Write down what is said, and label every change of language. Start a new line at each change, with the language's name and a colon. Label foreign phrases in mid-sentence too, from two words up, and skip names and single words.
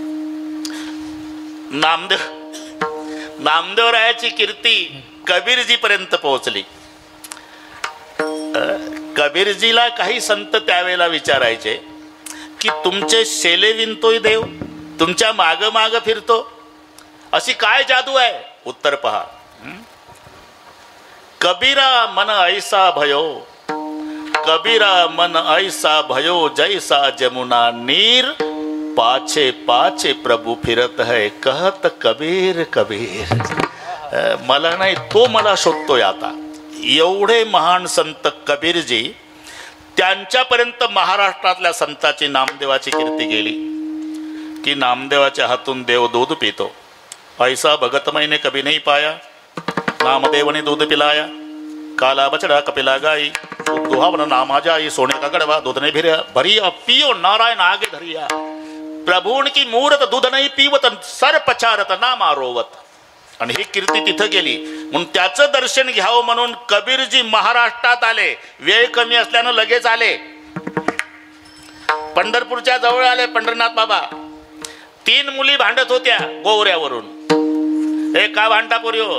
Marathi: नामदेवरायाची कीर्ती कबीरजी पर्यंत पोहोचली. कबीरजीला काही संत त्यावेळेला विचारायचे की तुमचे शेले विणतोय देव, तुमच्या माग माग फिरतो, अशी काय जादू आहे? उत्तर पहा.
Hindi: कबीरा मन ऐसा भयो, कबीरा मन ऐसा भयो, जैसा जमुना नीर, पाछे पाछे प्रभु फिरत है, कहत कबीर कबीर.
Marathi: मला नाही, तो मला शोधतोय आता. एवढे महान संत कबीरजी, त्यांच्यापर्यंत महाराष्ट्रातल्या संतांची नामदेवाची कीर्ती गेली की नामदेवाच्या हातून देव दूध पितो.
Hindi: ऐसा भगत मैंने कभी नहीं पाया, नामदेव ने दूध पिलाया. काला बछड़ा कपिला गाई, दुहावन नामा जाई, सोने का गड़वा दूध ने भरिया, पियो नारायण आगे धरिया. प्रभून की मूरत दूध नहीं पीवत, सर पचारत नामा रोवत.
Marathi: आणि ही कीर्ती तिथं गेली. म्हणून त्याचं दर्शन घ्यावं म्हणून कबीरजी महाराष्ट्रात आले. वेळ कमी असल्यानं लगेच आले. पंढरपूरच्या जवळ आले पंढरनाथ बाबा. 3 मुली भांडत होत्या गोवऱ्यावरून. हे का भांडा पोरियो?